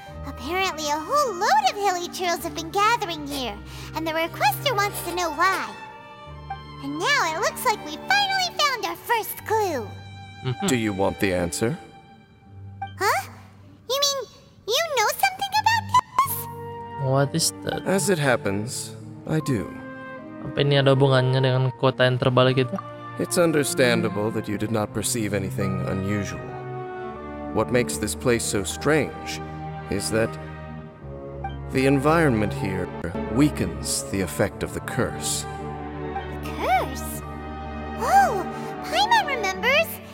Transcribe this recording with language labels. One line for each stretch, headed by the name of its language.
English: Apparently a whole load of hilichurls have been gathering here, and the requester wants to know why. And now it looks like we finally found our first clue. Do you want the answer? Huh? You mean you know something about this? What is that? As it happens, I do.
Indonesian: Apa ini ada hubungannya dengan kota yang terbalik itu?
English: It's understandable that you did not perceive anything unusual. What makes this place so strange is that the environment here weakens the effect of the curse. Curse? Oh, Paimon remembers!